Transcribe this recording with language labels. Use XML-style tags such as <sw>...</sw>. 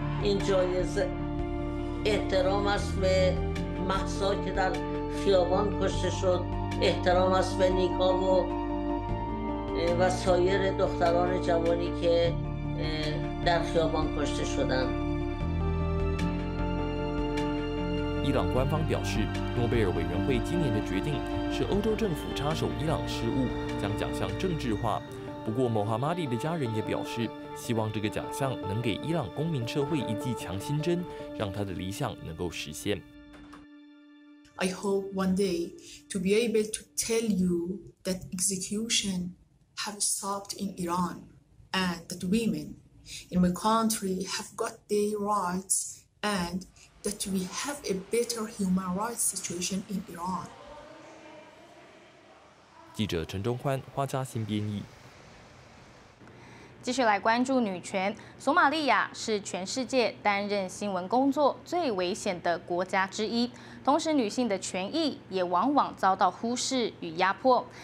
<fa>این جایزه احترام است به مهسا که در خیابان کشته شد، احترام است به نیکا و سایر دختران جوانی که در خیابان کشته شدند.</fa> <zh>伊朗官方表示，诺贝尔委员会今年的决定是欧洲政府插手伊朗事务，将奖项政治化。不过，穆罕默迪的家人也表示，希望这个奖项能给伊朗公民社会一剂强心针，让他的理想能够实现。</zh> <en>I hope one day to be able to tell you that execution have stopped in Iran and that women in my country have got their rights and that we have a better human rights situation in Iran.</en> <zh>记者陈忠欢、花家新编译。继续来关注女权。索马利亚是全世界担任新闻工作最危险的国家之一，同时女性的权益也往往遭到忽视与压迫。</zh>